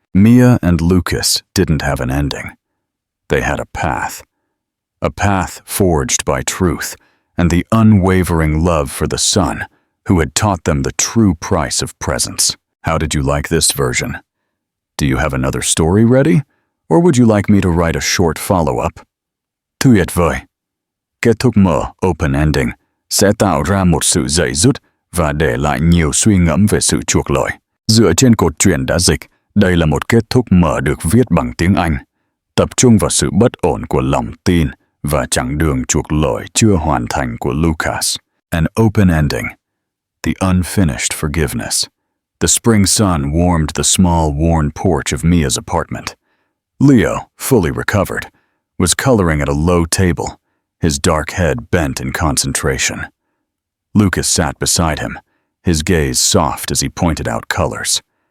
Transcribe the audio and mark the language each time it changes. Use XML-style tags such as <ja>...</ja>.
<en>Mia and Lucas didn't have an ending. They had a path forged by truth and the unwavering love for the son who had taught them the true price of presence. How did you like this version? Do you have another story ready? Or would you like me to write a short follow-up?</en> <vi>Tuyệt vời. Kết thúc mở</vi> <en>open ending</en> <vi>sẽ tạo ra một sự dậy dứt và để lại nhiều suy ngẫm về sự chuộc lỗi. Dựa trên cốt truyện đã dịch, đây là một kết thúc mở được viết bằng tiếng Anh, tập trung vào sự bất ổn của lòng tin và chặng đường chuộc lỗi chưa hoàn thành của Lucas.</vi> <en>An open ending. The unfinished forgiveness. The spring sun warmed the small, worn porch of Mia's apartment. Leo, fully recovered, was coloring at a low table, his dark head bent in concentration. Lucas sat beside him, his gaze soft as he pointed out colors.</en>